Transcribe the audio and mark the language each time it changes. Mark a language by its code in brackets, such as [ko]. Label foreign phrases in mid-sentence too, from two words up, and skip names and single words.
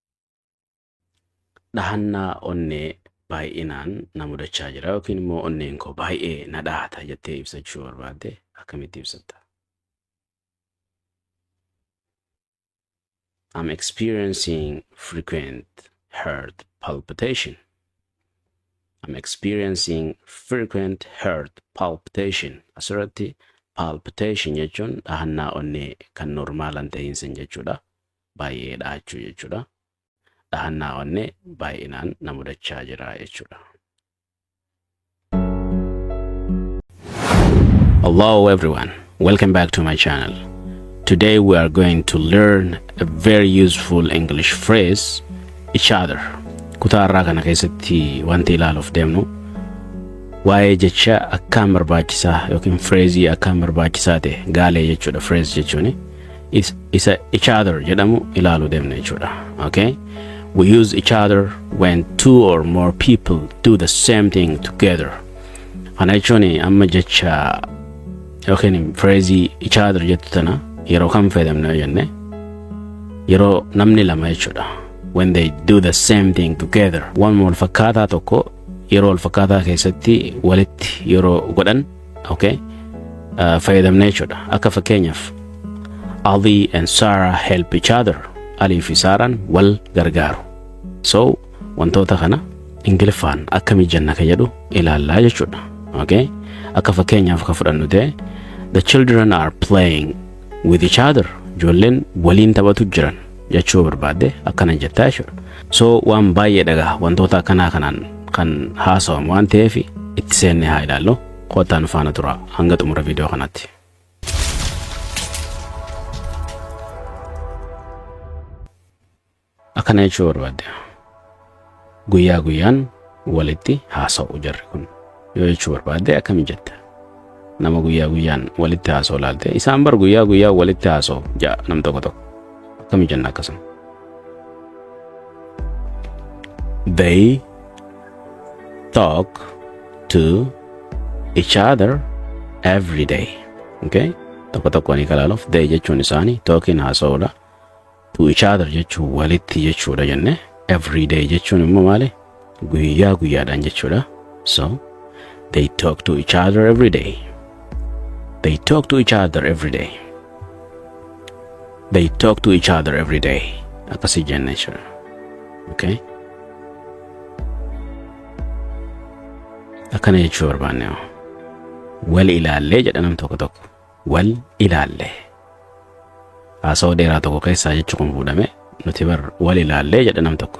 [om] Dhahannaa onnee baay'inaan na mudachaa jira yookiin immoo onneen koo baay'ee na dhahata jettee ibsachuu barbaadde akkamitti ibsatta? [en] I'm experiencing frequent heart palpitation. I'm experiencing frequent heart palpitation. [om] Asirratti palpitation jechuun dhahannaa onnee kan normaalan ta'iinsan jechuudha. Baay'ee dhahachuu jechuudha. Dhahannaa onnee baay'inaan na mudachaa jira jechuudha. [en] Hello everyone, welcome back to my channel. Today we are going to learn a very useful English phrase, each other. [om] Kutaa irraa kana keessatti wanti ilaaluuf deemnu waa'ee jecha akkaan barbaachisaa yookiin phrasii akkaan barbaachisaa ta'e gaalee jechuudha. Phrase jechuun isa [en] each other [om] jedhamu ilaaluu deemna jechuudha. Okay? [en] We use each other when two or more people do the same thing together. [om] Kana jechuun amma jecha yookiin phrasii [en] each other [om] jettu tana yeroo kam fayyadamna jenne yeroo namni lama jechuudha. [en] When they do the same thing together. [om] One wal fakkaataa tokko yeroo wal fakkaataa keessatti walitti yeroo godhan, okay? Fayyadamna jechuudha. Akka fakkeenyaaf [en] Ali and Sarah help each other. [om] Ali fi Saaraan wal gargaaru. So wantoota kana Ingiliffaan akkami jenna ka jedhu ilaallaa jechuudha. Okay? Akka fakkeenyaaf ka fudhannu ta'e [en] the children are playing with each other. [om] Ijoolleen waliin taphatu jiran jechuu barbaadde akkana jettaa jechuudha. So waan baay'ee dhagaa wantoota akkanaa kanaan kan haasawamu waan ta'eef itti seennee haa ilaallu. Kottaan faana tura hanga xumura viidiyoo kanatti. Akkana jechuu barbaadde guyyaa guyyaan walitti haasa'u jarri kun yoo jechuu barbaadde akkami jetta? Nama guyyaa guyyaan walitti haasa'u laalte isaan bar guyyaa guyyaa walitti haasa'u jaa nam tokko tokko akkami jenna akkasuma? [en] They talk to each other every day. [om] Okay? Tokko tokko ni kalaaluuf they jechuun isaanii talking haasa'uudha. [en] To each other [om] jechuun walitti jechuudha jenne. [en] Every day [om] jechuun immoo maali? Guyyaa guyyaadhaan jechuudha. [en] So they talk to each other every day. They talk to each other every day. They talk to each other every day. [om] Akkasi jenne jechuudha. Okay? Akkana jechuu barbaanne wal ilaallee jedha nam tokko tokko. Wal ilaallee. Haasawaa dheeraa tokko keessaa jechuu kun fuudhame nuti bar wal ilaallee jedha nam tokko.